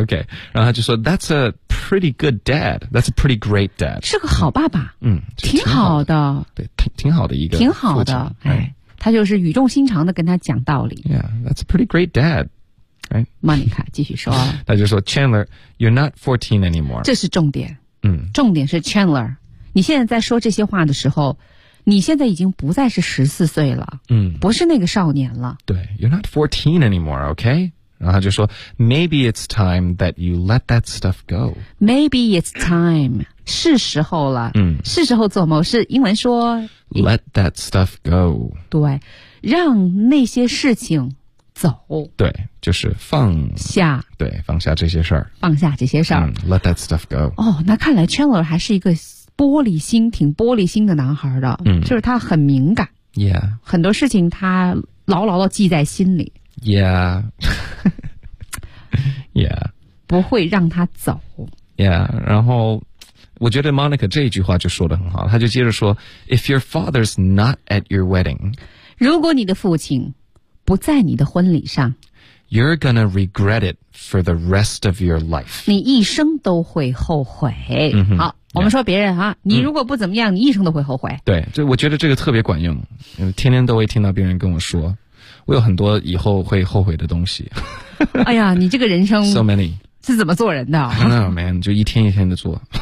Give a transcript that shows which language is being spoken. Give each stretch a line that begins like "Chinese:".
English: OK，然后他就说 That's a pretty good dad That's a pretty great dad
Chinese: 是个好爸爸，挺好的，对，挺好的一个，挺好的，哎，他就是语重心长的跟他讲道理
English: Yeah, that's a pretty great dad
Chinese: Monica 继续说
English: 他就说 Chandler, you're not 14 anymore
Chinese: 这是重点，重点是 Chandler 你现在在说这些话的时候你现在已经不再是14岁了，不是那个少年了，
English: 对， You're not 14 anymore, OK? 然后就说 Maybe it's time that you let that stuff go
Chinese: Maybe it's time 是时候了，是时候做某事，英文说
English: Let that stuff go，
Chinese: 对，让那些事情走，对，就是放下，对，放下这些事儿，放下这些事儿，
English: Let that stuff go。
Chinese: 哦，那看来 Chandler 还是一个玻璃心，挺玻璃心的男孩的，就是他很敏感
English: ，Yeah，
Chinese: 很多事情他牢牢的记在心里
English: ，Yeah，
Chinese: 不会让他走，Yeah， 然后我觉得 Monica 这一句话就说得很好，他就接着说 If your father's not at your wedding, 如果你的父亲不在你的婚礼上
English: You're gonna regret it for the rest of your life.
Chinese: 你一生都会后悔。好 Yeah. 我们说别人啊，你如果不怎么样，你一生都会后悔。对，这我觉得这个特别管用，天天都会听到别人跟我说，我有很多以后会后悔的东西。哎呀，你这个人生
English: so many
Chinese: 是怎么做人的？ No man，就一天一天的做。